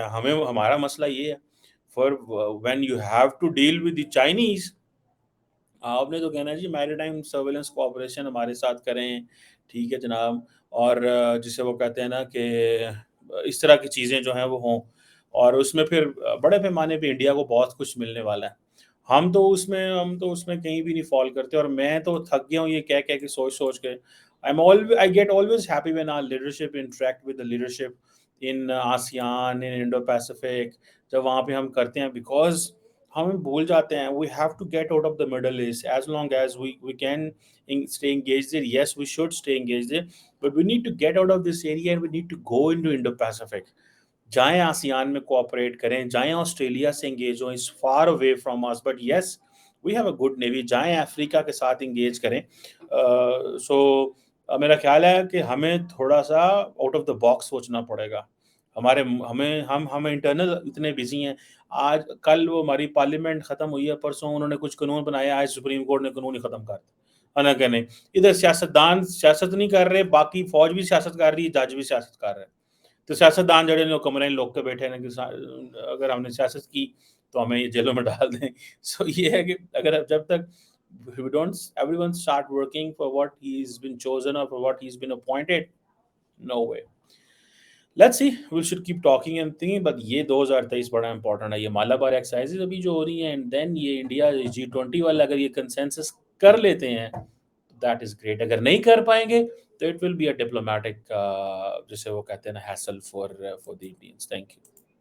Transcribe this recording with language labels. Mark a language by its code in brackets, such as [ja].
[ur] ہمارا مسئلہ یہ ہے for when you have to deal with the Chinese, آپ نے تو کہنا ہے جی میری ٹائم سرویلنس کوآپریشن ہمارے ساتھ کریں، ٹھیک ہے جناب، اور جسے وہ کہتے ہیں نا کہ اس طرح کی چیزیں جو ہیں وہ ہوں، اور اس میں پھر بڑے پیمانے پہ انڈیا کو بہت کچھ ملنے والا ہے. ہم تو اس میں کہیں بھی نہیں فال کرتے. اور میں تو تھک گیا ہوں یہ کہہ کے سوچ کے. [en] I get always happy when our leadership interact with the leadership in ASEAN, in Indo-Pacific. [ur] جب وہاں پہ ہم کرتے ہیں بیکاز ہم بھول جاتے ہیں we have to get out of the Middle East. [en] As long as we can stay engaged there, yes we should stay engaged there, but we need to get out of this area and we need to go into Indo-Pacific. [ur] جائیں ASEAN میں cooperate کریں، جائیں Australia سے engage ہوں، اس far away from اس، but yes we have a good navy. جائیں افریقہ کے ساتھ engage کریں. سو میرا خیال ہے کہ ہمیں تھوڑا سا آؤٹ آف دا باکس سوچنا پڑے گا. ہم انٹرنل اتنے بزی ہیں. آج کل وہ ہماری پارلیمنٹ ختم ہوئی ہے، پرسوں انہوں نے کچھ قانون بنایا، آج سپریم کورٹ نے قانون ہی ختم کر دیا. کہ نہیں ادھر سیاستدان سیاست نہیں کر رہے، باقی فوج بھی سیاست کر رہی ہے، جج بھی سیاست کر رہے ہیں. تو سیاستدان جڑے لوگ کمرے لوگ کے بیٹھے ہیں کہ اگر ہم نے سیاست کی تو ہمیں یہ جیلوں میں ڈال دیں. [en] So یہ ہے کہ اگر جب تک everyone start working for what he's been chosen or for what he's been appointed, no way. Let's see, we should keep talking and thinking. [ur] but یہ 2023 بڑا امپورٹنٹ ہے. یہ مالابار ایکسرسائزز ابھی جو ہو رہی ہیں اینڈ دین یہ انڈیا G20 والا اگر یہ کنسنسس کر لیتے ہیں that is great. اگر نہیں کر پائیں گے تو it will be a diplomatic جسے وہ کہتے ہیں نا hassle for the Indians. Thank you.